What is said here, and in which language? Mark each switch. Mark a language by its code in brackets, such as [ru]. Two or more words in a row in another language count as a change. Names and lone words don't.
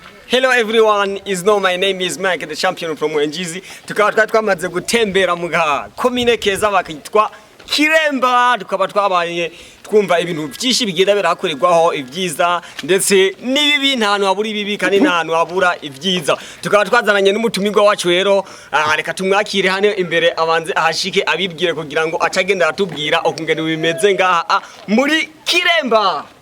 [en] Hello everyone, my name is Mike, the champion from Ngozi. [rn] Tukaba twamaze gutembera mu Commune keza bakitwa Kiremba, tukaba twabaye twumva ibintu byinshi bigenda birakorerwaho ibyiza ndetse n'ibibi nta hantu habura ibibi kandi nta hantu habura ibyiza. Tukaba twazananye n'umutumirwa wacu rero, reka tumwakire hano imbere abanze ahashike abibwire kugira ngo acagenda atubwira okungene bimeze ngaha muri Kiremba.